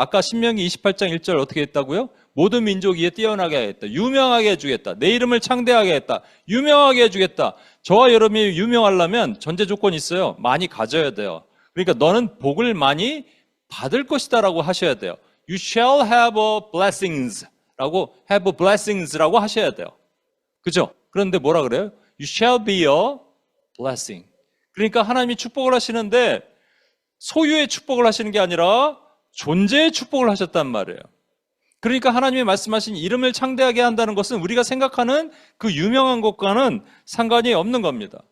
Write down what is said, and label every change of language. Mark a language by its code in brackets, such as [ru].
[ko] 아까 신명기 28장 1절 어떻게 했다고요? 모든 민족 위에 뛰어나게 하겠다. 유명하게 해주겠다. 내 이름을 창대하게 했다. 유명하게 해주겠다. 저와 여러분이 유명하려면 전제 조건이 있어요. 많이 가져야 돼요. 그러니까 너는 복을 많이 받을 것이다 라고 하셔야 돼요. [en] You shall have blessings [ko] 라고 하셔야 돼요. 그죠? 그런데 뭐라 그래요? [en] You shall be a blessing. [ko] 그러니까 하나님이 축복을 하시는데 소유의 축복을 하시는 게 아니라 존재의 축복을 하셨단 말이에요. 그러니까 하나님이 말씀하신 이름을 창대하게 한다는 것은 우리가 생각하는 그 유명한 것과는 상관이 없는 겁니다.